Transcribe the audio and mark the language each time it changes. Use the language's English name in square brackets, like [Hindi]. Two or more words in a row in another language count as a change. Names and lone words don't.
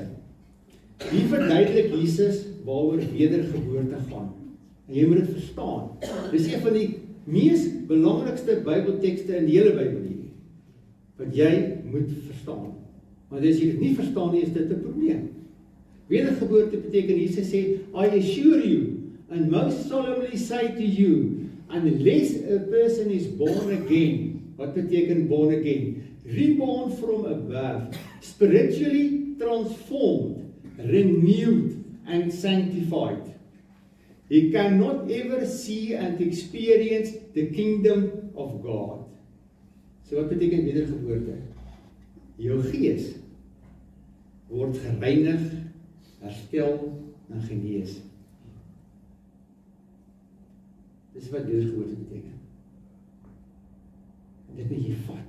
[Afrikaans] Hier verduidelik Jesus waaroor wedergeboorte gaan. En jy moet dit verstaan. Dis een van die mees belangrikste Bybeltekste in die hele Bybel hier, wat jy moet verstaan. Want as jy dit nie verstaan nie, is dit 'n probleem. Wedergeboorte beteken, Jesus sê, [English] I assure you, and most solemnly say to you, unless a person is born again. [Afrikaans] Wat beteken [English] born again? Reborn from above, spiritually transformed, renewed and sanctified. He cannot ever see and experience the kingdom of God. [Afrikaans] So wat beteken wedergeboorte? Jou gees word gereinig, herstel en genees. Dis wat wedergeboorte beteken. En dit moet jy vat.